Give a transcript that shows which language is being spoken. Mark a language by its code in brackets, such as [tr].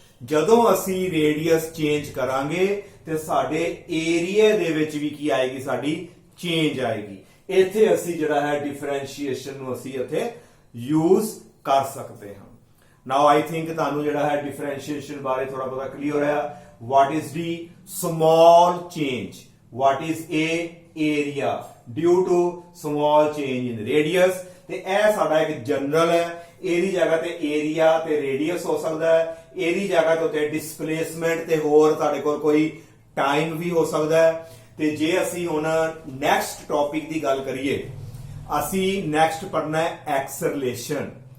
[pa] ਜਦੋਂ ਅਸੀਂ radius change ਕਰਾਂਗੇ ਤੇ ਸਾਡੇ ਏਰੀਏ ਦੇ ਵਿੱਚ ਵੀ ਕੀ ਆਏਗੀ, ਸਾਡੀ ਚੇਂਜ ਆਏਗੀ। ਇੱਥੇ ਅਸੀਂ ਜਿਹੜਾ ਹੈ ਡਿਫਰੈਂਸ਼ੀਏਸ਼ਨ ਨੂੰ ਅਸੀਂ ਇੱਥੇ ਯੂਜ਼ ਕਰ ਸਕਦੇ ਹਾਂ। [en] now I think [pa] ਤੁਹਾਨੂੰ ਜਿਹੜਾ ਹੈ ਡਿਫਰੈਂਸ਼ੀਏਸ਼ਨ ਬਾਰੇ ਥੋੜਾ ਬਹੁਤਾ ਕਲੀਅਰ ਹੈ। [en] what is the small change, what is a area due to small change in radius। [pa] ਤੇ ਇਹ ਸਾਡਾ ਇੱਕ ਜਨਰਲ ਹੈ, ਇਹਦੀ ਜਗ੍ਹਾ ਤੇ ਏਰੀਆ ਤੇ ਰੇਡੀਅਸ ਹੋ ਸਕਦਾ ਹੈ, ਇਹਦੀ ਜਗ੍ਹਾ ਤੇ ਉੱਤੇ ਡਿਸਪਲੇਸਮੈਂਟ ਤੇ ਹੋਰ ਸਾਡੇ ਕੋਲ ਕੋਈ ਟਾਈਮ ਵੀ ਹੋ ਸਕਦਾ ਹੈ। ਤੇ ਜੇ ਅਸੀਂ ਹੁਣ ਨੈਕਸਟ ਟੌਪਿਕ ਦੀ ਗੱਲ ਕਰੀਏ, ਅਸੀਂ ਨੈਕਸਟ ਪੜ੍ਹਨਾ ਹੈ ਐਕਸਲਰੇਸ਼ਨ।